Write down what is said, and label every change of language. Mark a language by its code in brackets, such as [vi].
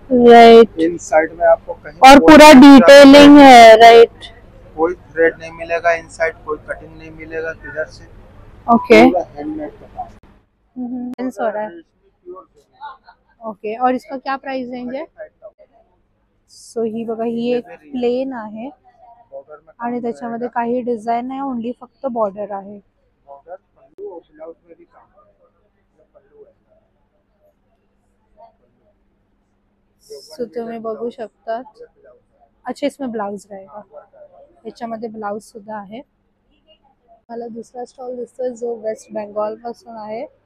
[en] Right. [hi] इन side में आपको कहीं और पूरा डिटेलिंग है. राइट. कोई थ्रेड नहीं मिलेगा इनसाइड, कोई कटिंग नहीं मिलेगा किधर से. [en] okay, [hi] पूरा हैंडमेड का काम. हो रहा है. ओके, और इसका क्या प्राइस रेंज है? [mr] सो ही बघा, ही एक प्लेन आहे आणि त्याच्यामध्ये काही डिझाईन नाही, ओनली फक्त बॉर्डर आहे. [hi] बॉर्डर, पल्लू और ब्लाउज में भी काम है. पल्लू है. [mr] सो तुम्ही बघू शकतात. [hi] अच्छा, इसमें ब्लाउज रहेगा. [mr] याच्यामध्ये ब्लाउज सुद्धा आहे. मला दुसरा स्टॉल दिसतोय जो वेस्ट बंगाल पासून आहे.